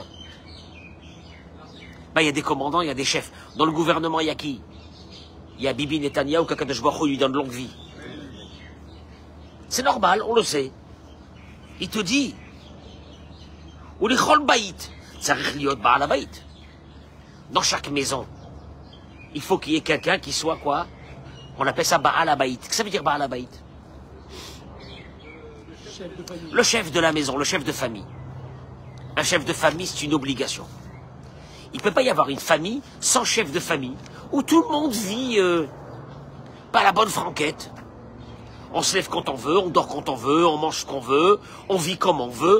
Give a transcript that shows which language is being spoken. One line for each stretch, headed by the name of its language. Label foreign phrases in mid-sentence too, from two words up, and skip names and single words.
French: Ben, il y a des commandants, il y a des chefs. Dans le gouvernement, il y a qui? Il y a Bibi Netanyahu, qu'
Hebrew: הקדוש ברוך הוא
French: lui donne longue vie. C'est normal, on le sait. Il te dit, ou les chol baït, ça riot
Hebrew: בעל הבית.
French: Dans chaque maison, il faut qu'il y ait quelqu'un qui soit quoi? On appelle ça
Hebrew: בעל הבית.
French: Qu'est-ce que ça veut dire
Hebrew: בעל הבית?
French: Le chef de la maison, le chef de famille. Un chef de famille, c'est une obligation. Il ne peut pas y avoir une famille sans chef de famille, où tout le monde vit pas la bonne franquette. On se lève quand on veut, on dort quand on veut, on mange ce qu'on veut, on vit comme on veut.